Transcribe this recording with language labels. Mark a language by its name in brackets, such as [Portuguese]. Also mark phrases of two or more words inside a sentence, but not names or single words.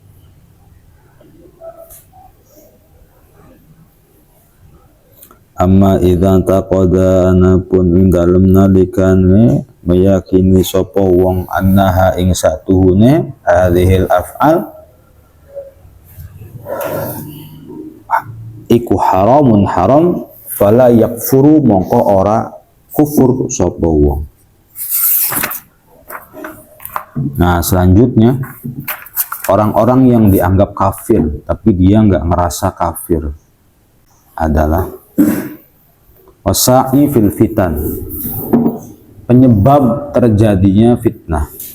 [Arabic] Amma idza taqada [Javanese] anapun ing dalem nalikane meyakini sapa wong annaha ing satuhune [Arabic] hadhil af'al [Javanese] iku [Arabic] haramun haram fala yakfuru [Javanese] mongko ora kufur sapa wong. [Indonesian] Nah, selanjutnya orang-orang yang dianggap kafir tapi dia nggak ngerasa kafir adalah [Arabic] wasa'i fil fitan, [Indonesian] penyebab terjadinya fitnah.